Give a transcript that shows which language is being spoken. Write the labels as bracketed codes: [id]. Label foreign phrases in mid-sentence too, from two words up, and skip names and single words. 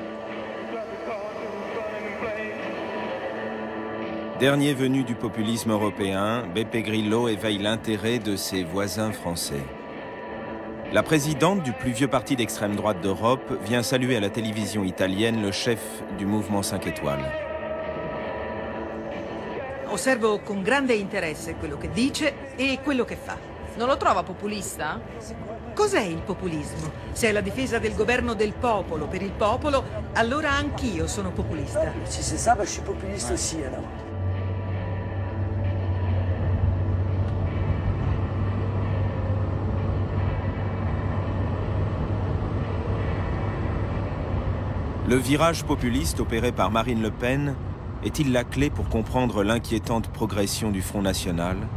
[fr] Dernier venu du populisme européen, Beppe Grillo éveille l'intérêt de ses voisins français. La présidente du plus vieux parti d'extrême droite d'Europe vient saluer à la télévision italienne le chef du mouvement 5 étoiles. [it] Osservo con grande interesse quello che dice e quello che fa. Non lo trova populista? Cos'è il populismo? Se è la difesa del governo del popolo per il popolo, allora anch'io sono populista. [fr] Si c'est ça, je suis populiste aussi alors. Le virage populiste opéré par Marine Le Pen est-il la clé pour comprendre l'inquiétante progression du Front National?